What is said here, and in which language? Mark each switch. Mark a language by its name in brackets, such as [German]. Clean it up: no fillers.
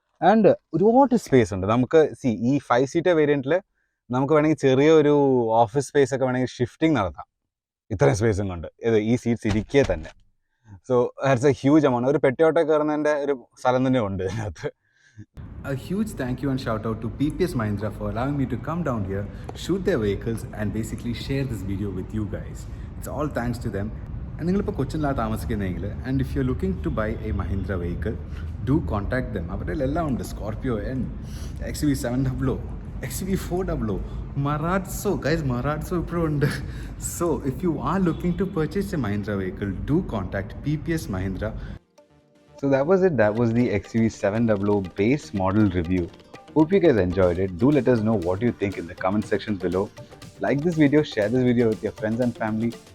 [Malayalam] And ഒരുപാട് space ഉണ്ട് നമുക്ക്. ഈ 5 സീറ്റർ വേരിയൻറ്റിൽ നമുക്ക് വേണമെങ്കിൽ ചെറിയൊരു ഓഫീസ് സ്പേസ് ഒക്കെ വേണമെങ്കിൽ ഷിഫ്റ്റിംഗ് നടത്താം ഇത്രയും സ്പേസും കൊണ്ട്, ഈ സീറ്റ്സ് ഇരിക്കേ തന്നെ. [English] So that's a huge amount. [Malayalam] ഒരു പെട്ടിയോട്ടം കയറുന്നതിൻ്റെ ഒരു സ്ഥലം തന്നെ ഉണ്ട് ഇതിനകത്ത്. [English] A huge thank you and shout out to PPS Mahindra for allowing me to come down here, shoot their vehicles and basically share this video with you guys. It's all thanks to them. And [Malayalam] നിങ്ങളിപ്പോൾ കൊച്ചിനിലാണ് താമസിക്കുന്നതെങ്കിൽ [English] And if you are looking to buy a Mahindra vehicle, do contact them. [Malayalam] അവരുടെ എല്ലാം ഉണ്ട്, Scorpio and XUV 700, XUV 400, Marazzo. Guys, Marazzo ഇപ്പോഴും ഉണ്ട്. [English] So if you are looking to purchase a Mahindra vehicle, do contact PPS Mahindra. So that was it. That was the XUV 700 base model review. Hope you guys enjoyed it. Do let us know what you think in the comment sections below. Like this video, share this video with your friends and family.